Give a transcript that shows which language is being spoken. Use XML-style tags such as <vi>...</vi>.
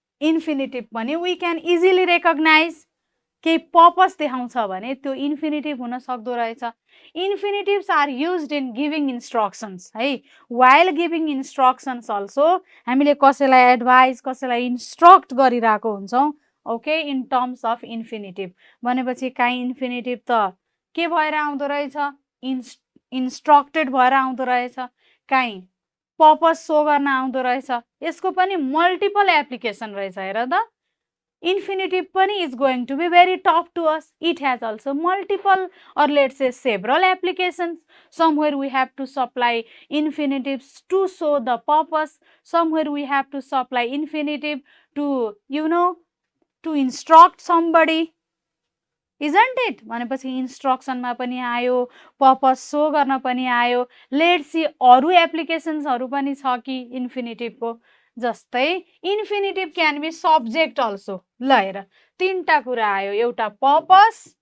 <ne>इन्फिनिटिभ पनि</ne> <en>we can easily recognize</en> <ne>केही purpose देखाउँछ भने त्यो इन्फिनिटिभ हुन सक्दो रहेछ</ne> <en>infinitives are used in giving instructions</en> <ne>है वाइल गिभिङ इन्स्ट्रक्सन्स अल्सो हामीले कसैलाई एडभाइस कसैलाई इन्स्ट्रक्ट गरिरहेको हुन्छौँ ओके इन टर्म्स अफ इन्फिनिटिभ भनेपछि काहीँ इन्फिनिटिभ त के भएर आउँदो रहेछ इन्स्ट्रक्टेड भएर आउँदो रहेछ काहीँ पर्पस सो गर्न आउँदो रहेछ यसको पनि मल्टिपल एप्लिकेसन रहेछ हेर त</ne> <en>Infinitive pani is going to be very tough to us. It has also multiple or let's say several applications. Somewhere we have to supply infinitives to show the purpose. Somewhere we have to supply infinitive to, to instruct somebody. Isn't it?</en> <ne>भनेपछि इन्स्ट्रक्सनमा पनि आयो purpose so गर्न पनि आयो let's see अरु एप्लिकेसन्सहरु पनि छ कि इन्फिनिटिभको जस्तै</ne> <en>infinitive can be subject also</en> <ne>ल हेर तीनटा कुरा आयो एउटा पर्पस</ne>